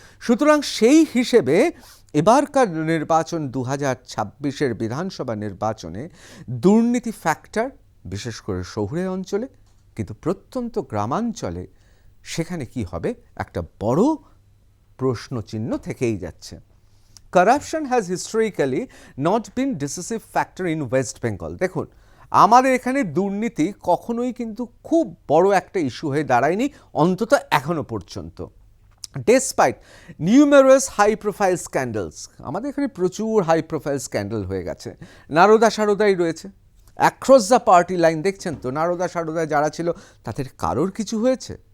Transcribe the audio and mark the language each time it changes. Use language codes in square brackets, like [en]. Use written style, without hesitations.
[bn] সুতরাং সেই হিসেবে এবারকার নির্বাচন 2026-এর বিধানসভা নির্বাচনে দুর্নীতি ফ্যাক্টর, বিশেষ করে শহুরে অঞ্চলে, কিন্তু প্রত্যন্ত গ্রামাঞ্চলে সেখানে কি হবে একটা বড় প্রশ্নচিহ্ন থেকেই যাচ্ছে। [en] Corruption has historically not been decisive factor in West Bengal. [bn] দেখুন, আমাদের এখানে দুর্নীতি কখনোই কিন্তু খুব বড় একটা ইস্যু হয়ে দাঁড়ায়নি, অন্তত এখনো পর্যন্ত। Despite numerous high profile scandals, আমাদের এখানে প্রচুর হাই প্রোফাইল স্ক্যান্ডাল হয়ে গেছে। নারদা সারদাই রয়েছে অ্যাক্রস দ্য পার্টি লাইন, দেখছেন তো নারদা সারদায় যারা ছিল তাদের কারোর কিছু হয়েছে?